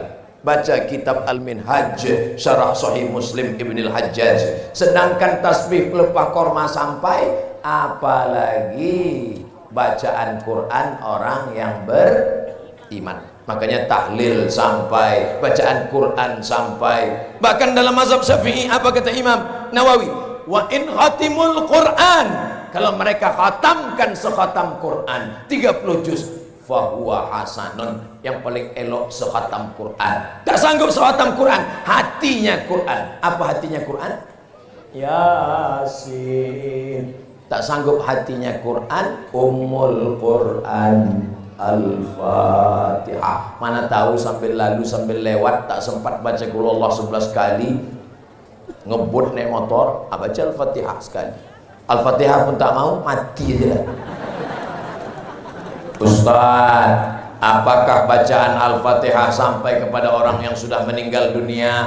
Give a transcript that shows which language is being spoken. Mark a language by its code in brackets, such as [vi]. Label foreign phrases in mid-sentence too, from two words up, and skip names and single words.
[id] Baca kitab Al-Minhaj Syarah Sahih Muslim Ibnul Hajjaj. Sedangkan tasbih pelepah korma sampai, apalagi bacaan Quran orang yang beriman. Makanya tahlil sampai, bacaan Quran sampai. Bahkan dalam mazhab Syafi'i apa kata Imam Nawawi? [ar] Wa in khatimul Quran, [id] kalau mereka khatamkan sekhatam Quran 30 juz, [ar] fahuwa hasanun, [id] yang paling elok sekhatam Quran. Tak sanggup sekhatam Quran, hatinya Quran. Apa hatinya Quran? Yasin. Tak sanggup hatinya Quran, Ummul Quran Al-Fatihah. Mana tahu sambil lalu sambil lewat tak sempat baca Qul Allah 11 kali, ngebut naik motor, baca Al-Fatihah sekali. Al-Fatihah pun tak mau, mati aja lah. Ustaz, apakah bacaan Al-Fatihah sampai kepada orang yang sudah meninggal dunia?